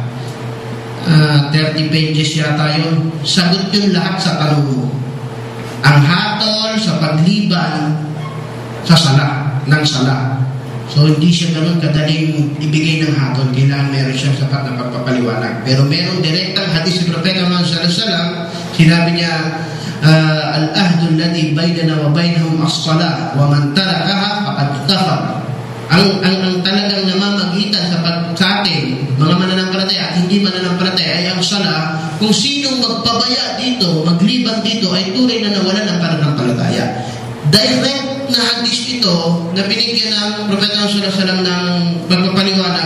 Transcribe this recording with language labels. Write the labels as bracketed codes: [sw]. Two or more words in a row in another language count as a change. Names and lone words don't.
[tl] 30 pages yata yun. Sagot yun lahat sa tanong mo. Ang hatol sa pagliban sa sala, ng sala. So hindi siya ganun kadaling ibigay ng hatol. Kailangan meron siyang sapat na pagpapaliwanag. Pero merong direktang hadis sa Propeta Muhammad [ar] صلى الله عليه وسلم. [tl] Sinabi niya, [ar] العهد الذي بيننا وبينهم الصلاة ومن تركها فقد كفر. [tl] Ang talagang namamagitan sa atin, mga mananampalataya, at kung sinong magpabaya dito, maglibang dito, ay tunay na nawala ng pananampalataya. Direct na hadis ito na binigyan ng Propeta [ar] صلى الله عليه وسلم [tl] ng magpapaliwanag.